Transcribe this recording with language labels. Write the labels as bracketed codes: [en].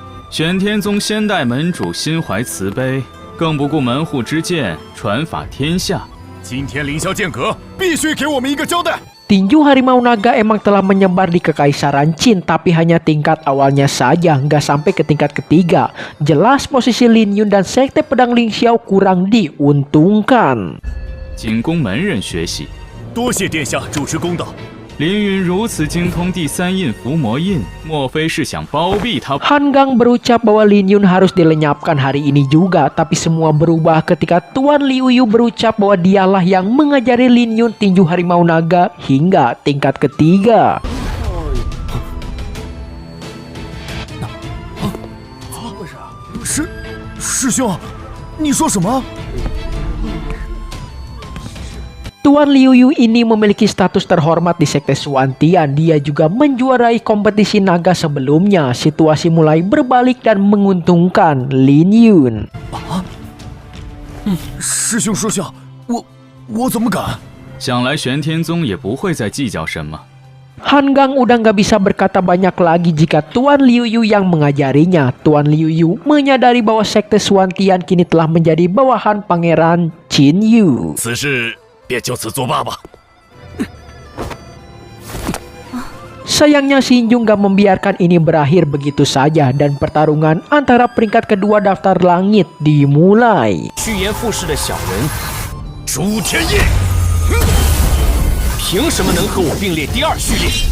[zh] 玄天宗先代门主心怀慈悲，更不顾门户之见，传法天下。今天凌霄剑阁必须给我们一个交代。 [id] Tinju harimau naga emang telah menyebar di kekaisaran Qin, tapi hanya tingkat awalnya saja, nggak sampai ke tingkat ketiga. Jelas posisi Lin Yun dan sekte pedang Ling Xiao kurang diuntungkan. [zh] 仅供门人学习。多谢殿下主持公道。林云如此精通第3印伏魔印，莫非是想包庇他？ [id] Han Gang berucap bahwa Lin Yun harus dilenyapkan hari ini juga, tapi semua berubah ketika Tuan Liu Yu berucap bahwa dialah yang mengajari Lin Yun tinju harimau naga hingga tingkat ketiga. [zh] 师兄，你说什么？ [id] Tuan Liu Yu ini memiliki status terhormat di Sekte Suantian. Dia juga menjuarai kompetisi naga sebelumnya. Situasi mulai berbalik dan menguntungkan Lin Yun. [zh] 师兄说笑，我怎么敢？想来玄天宗也不会再计较什么。 [id] Han Gang udah nggak bisa berkata banyak lagi jika Tuan Liu Yu yang mengajarinya. Tuan Liu Yu menyadari bahwa Sekte Suantian kini telah menjadi bawahan Pangeran Qin Yu. [zh] 此事便就此作罢吧。 [id] Sayangnya Xinju nggak membiarkan ini berakhir begitu saja dan pertarungan antara peringkat kedua daftar langit dimulai. [zh] 趋炎附势的小人，朱天业，凭什么能和我并列第二序列？